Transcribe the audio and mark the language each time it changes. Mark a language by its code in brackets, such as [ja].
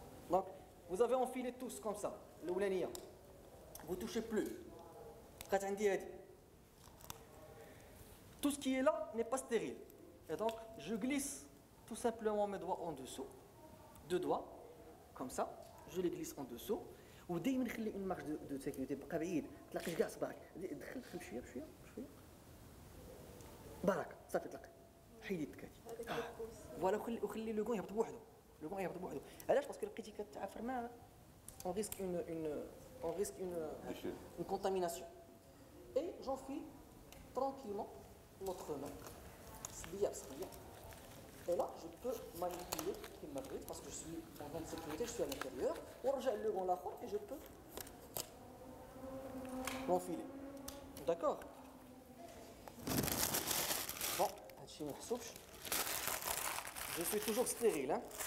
[fr] Donc, vous avez enfilé tous comme ça. Le oulania. Vous ne touchez plus. Tout ce qui est là n'est pas stérile. Et donc, je glisse tout simplement mes doigts en dessous. 2 doigts, comme ça. Je les glisse en dessous. [ar] ودائما نخلي [fr] une marge de sécurité [ar] بقى بعيد تلاقيش كاع صباعك دخل بشويه بركه صافي تلاقي حيد يدك فوالا وخلي لو غون يهبط بوحدو علاش باسكو لقيتي كتعافر ما [fr] on risque une contamination et j'enfile tranquillement l'autre main bien. Et là, je peux manipuler parce que je suis en train de sécurité, je suis à l'intérieur. Le gant là et je peux l'enfiler. D'accord? Bon, je suis toujours stérile. Hein?